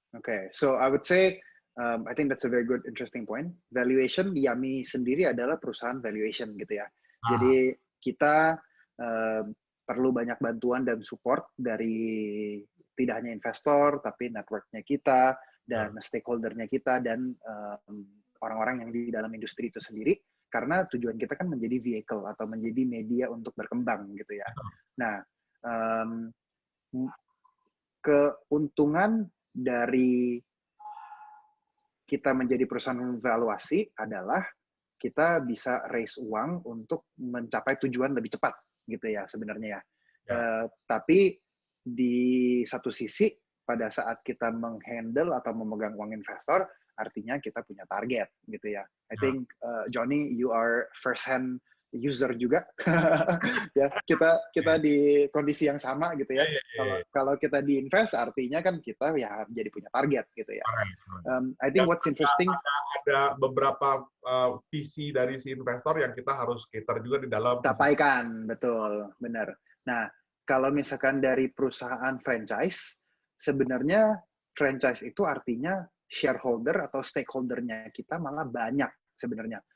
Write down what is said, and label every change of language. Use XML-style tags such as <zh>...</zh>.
<en>Okay, so I would say I think that's a very good, interesting point.</en> <id>Valuation, Yummy sendiri adalah perusahaan valuation gitu ya. Jadi kita perlu banyak bantuan dan support dari tidak hanya investor, tapi networknya kita dan stakeholdernya kita dan orang-orang yang di dalam industri itu sendiri. Karena tujuan kita kan menjadi vehicle atau menjadi media untuk berkembang gitu ya. Nah, keuntungan dari kita menjadi perusahaan valuasi adalah kita bisa raise uang untuk mencapai tujuan lebih cepat gitu ya sebenarnya ya. Tapi di satu sisi pada saat kita menghandle atau memegang uang investor artinya kita punya target gitu ya.</id> <en>I think Johnny, you are first hand user</en> <id>juga. Ya, kita di kondisi yang sama gitu ya. Kalau kita di invest artinya kan kita ya jadi punya target gitu ya.</id> <en>I think what's interesting</en> <id>ada beberapa visi dari si investor yang kita harus cater juga di dalam capaikan, betul, benar. Nah, kalau misalkan dari perusahaan franchise, sebenarnya franchise itu artinya shareholder atau stakeholdernya kita malah banyak sebenarnya.</id>